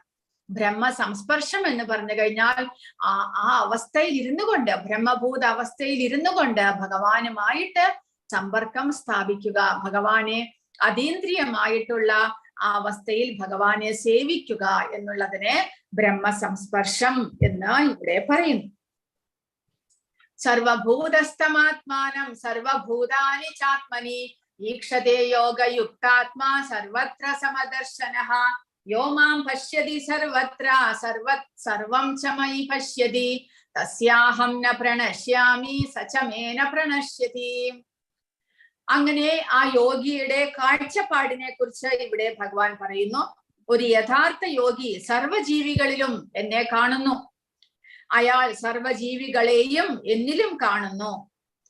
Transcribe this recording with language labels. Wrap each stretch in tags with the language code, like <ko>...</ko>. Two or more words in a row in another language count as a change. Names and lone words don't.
<ml>ബ്രഹ്മ സംസ്പർശം എന്ന് പറഞ്ഞു കഴിഞ്ഞാൽ ആ അവസ്ഥയിൽ ഇരുന്നു കൊണ്ട്, ബ്രഹ്മഭൂത അവസ്ഥയിൽ ഇരുന്നു കൊണ്ട് ഭഗവാനുമായിട്ട് സമ്പർക്കം സ്ഥാപിക്കുക, ഭഗവാനെ അതീന്ദ്രിയമായിട്ടുള്ള ആ അവസ്ഥയിൽ ഭഗവാനെ സേവിക്കുക എന്നുള്ളതിനെ ബ്രഹ്മ സംസ്പർശം എന്ന് ഇവിടെ പറയുന്നു.</ml> <sa>സർവഭൂതസ്ഥമാത്മാനം സർവഭൂതാനി ചാത്മനി ഈക്ഷതേ യോഗയുക്താത്മാ സർവത്ര സമദർശനഃ യോ മാം പശ്യതി സർവത്ര സർവം ച മയി പശ്യതി തസ്യാഹം ന പ്രണശ്യാമി സച മേ ന പ്രണശ്യതി.</sa> <ml>അങ്ങനെ ആ യോഗിയുടെ കാഴ്ചപ്പാടിനെ കുറിച്ച് ഇവിടെ ഭഗവാൻ പറയുന്നു. ഒരു യഥാർത്ഥ യോഗി സർവജീവികളിലും എന്നെ കാണുന്നു, അയാൾ സർവജീവികളെയും എന്നിലും കാണുന്നു.</ml>